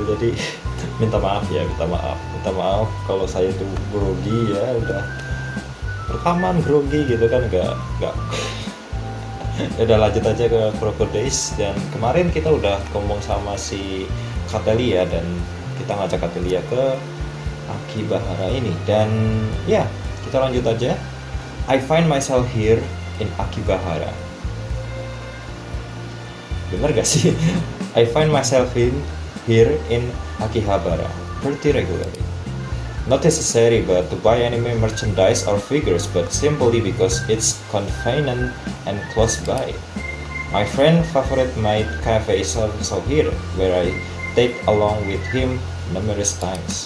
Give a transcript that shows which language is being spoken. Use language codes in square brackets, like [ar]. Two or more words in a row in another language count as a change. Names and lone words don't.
[id] Jadi minta maaf kalau saya tuh grogi ya, udah rekaman grogi gitu kan, nggak udah lanjut aja ke KukkoroDays. Dan kemarin kita udah ngomong sama si Katelia dan kita ngajak Katelia ke Akibahara ini, dan ya kita lanjut aja. [en] I find myself here in Akibahara. [id] Bener gak sih? [en] I find myself here in Akihabara pretty regularly. Not necessary but to buy anime merchandise or figures, but simply because it's convenient and close by. My friend favorite maid cafe is also here, where I take along with him numerous times.